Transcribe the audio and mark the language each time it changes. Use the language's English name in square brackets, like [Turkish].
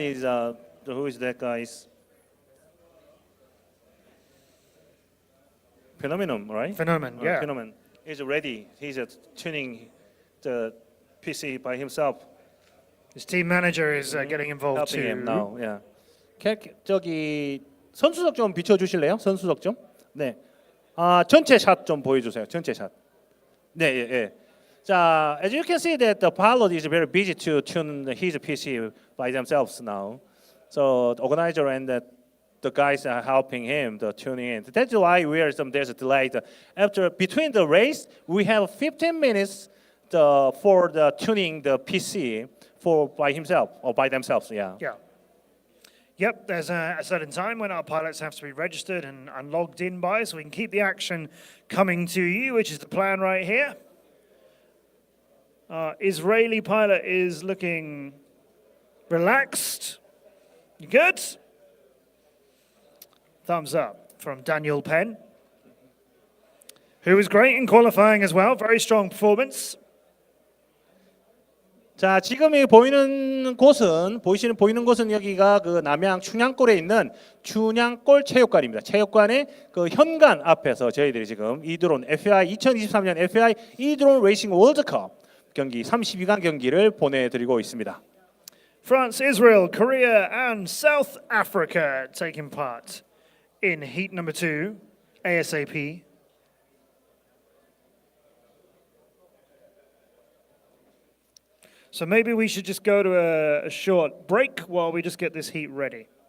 [English] Is who is that guy's phenomenon, right? Phenomenon, yeah. Phenomenon. He's ready. He's tuning the PC by himself. His team manager is getting involved Helping too. him now. Yeah. [Korean] 저기 선수석 좀 비춰주실래요? 선수석 좀. 네. 전체 샷 좀 보여주세요. 전체 샷. 네, 예, 예. [English] 자, as you can see that the pilot is very busy to tune his PC by themselves now. So the organizer and the guys are helping him the tuning in. That's why there's a delay. After between the race, we have 15 minutes for the tuning the PC for by himself or by themselves. Yeah. Yeah. Yep, there's a certain time when our pilots have to be registered and logged in by, so we can keep the action coming to you, which is the plan right here. Israeli pilot is looking relaxed. You good? Thumbs up from Daniel Penn, who was great in qualifying as well. Very strong performance. [Korean] 자, 지금 보이는 곳은 여기가 그 남양 춘향골에 있는 춘향골 체육관입니다. 체육관의 그 현관 앞에서 저희들이 지금 이드론 FAI 2023년 FAI 이드론 레이싱 월드컵 경기 32강 경기를 보내드리고 있습니다. [English] France, Israel, Korea, and South Africa taking part in heat number 2, ASAP. So maybe we should just go to a short break while we just get this heat ready.